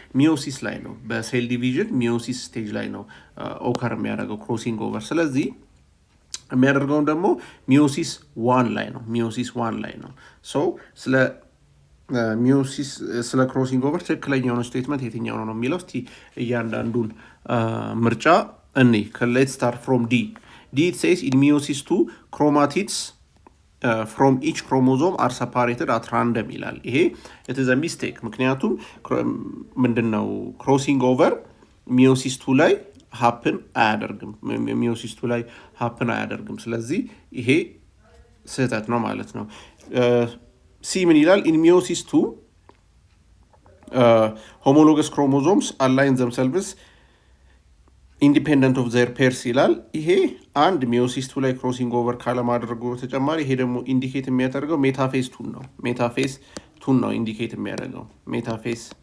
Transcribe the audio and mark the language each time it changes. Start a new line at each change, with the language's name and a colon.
Amharic: ሚዮሲስ ላይ ነው። በሴል ዲቪዥን ሚዮሲስ ስቴጅ ላይ ነው ኦከር የሚያደርገው ክሮሲንግ ኦቨር። ስለዚህ የሚያደርገውን ደግሞ ሚዮሲስ 1 ላይ ነው። ሚዮሲስ 1 ላይ ነው። ስለ ሚዮሲስ ስለ ክሮሲንግ ኦቨር ትክክለኛ የሆነ ስቴትመንት የትኛው ነው የሚለው እስቲ እያንዳንዱን ምርጫ እኔ
English: ከሌት ስታርት ፍሮም ዲ D it says in meiosis 2 chromatids from each chromosome are separated at random ይላል። ይሄ it is a mistake ምክንያቱም ምንድነው crossing over meiosis 2 ላይ happen አያደርግም meiosis 2 ላይ happen አያደርግም።
Amharic: ስለዚህ ይሄ ስህተት ነው ማለት ነው። ሲ ምን ይላል?
English: in meiosis 2 homologous chromosomes align themselves ኢንዲፔንደንት ኦፍ ዘር ፔርስ
Amharic: ይላል። ይሄ አንድ ሚዮሲስ 2 ላይ ክሮሲንግ ኦቨር ካለማድረጉ ተጨማሪ ይሄ ደግሞ ኢንዲኬት የሚያደርገው ሜታፌዝ 2 ነው። ሜታፌዝ 2 ነው ኢንዲኬት የሚያደርገው ሜታፌዝ